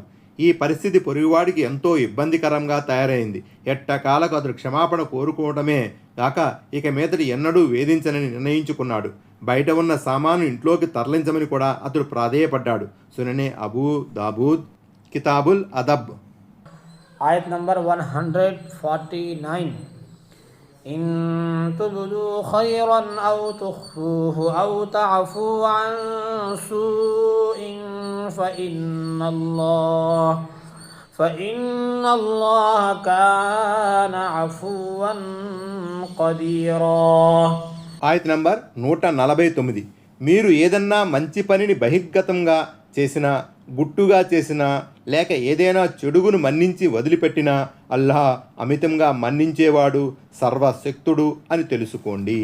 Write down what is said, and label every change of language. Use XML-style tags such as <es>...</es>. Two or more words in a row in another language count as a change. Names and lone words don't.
<te>ఈ పరిస్థితి పొరుగువాడికి ఎంతో ఇబ్బందికరంగా తయారైంది. ఎట్టకాలకు అతడు క్షమాపణ కోరుకోవడమే కాక ఇక మీదటి ఎన్నడూ వేధించనని నిర్ణయించుకున్నాడు. బయట ఉన్న సామాను ఇంట్లోకి తరలించమని కూడా అతడు ప్రాధేయపడ్డాడు. సుననే అబూ దాబూద్, కితాబుల్ అదబ్.</te> <en>Ayat number 149.</en> <ar>إن تبدوا خيرا أو تخفوه أو تعفوا عن سوء فإن الله كان عفوا قديرا.</ar> <te>ఆయత్ నంబర్ 149. మీరు ఏదన్నా మంచి పనిని బహిర్గతంగా చేసినా గుట్టుగా చేసినా లేక ఏదైనా చెడుగును మన్నించి వదిలిపెట్టినా అల్లాహ్ అమితంగా మన్నించేవాడు సర్వశక్తుడు అని తెలుసుకోండి.</te>